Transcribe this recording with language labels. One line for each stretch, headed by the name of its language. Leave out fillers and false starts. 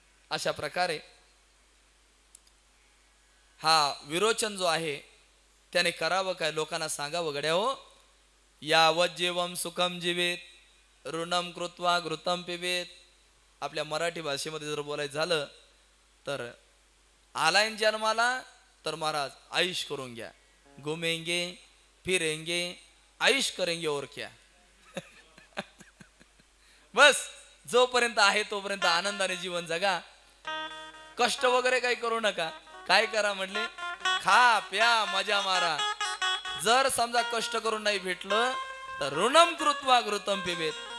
Marathi: अशा प्रकारे हा विरोचन जो आहे त्याने करावं काय लोकांना सांगावं गड्या हो
Sanskrit: यावत जीवम सुखम जीवेत ऋणम कृत्वा घृतम पिबेत.
Marathi: आपल्या मराठी भाषेमध्ये जर बोलायचं झालं तर आलायन जन्माला तर महाराज आयुष करून घ्या.
Hindi: घुमेंगे फिरेंगे आयुष करेंगे और क्या.
Marathi: बस जोपर्यंत आहे तोपर्यंत आनंदाने जीवन जगा. कष्ट वगैरे काही करू नका. काय करा म्हटले खा प्या मजा मारा. जर समजा कष्ट करून नाही भेटलं तर
Sanskrit: ऋणम कृत्वा घृतम पिबेत.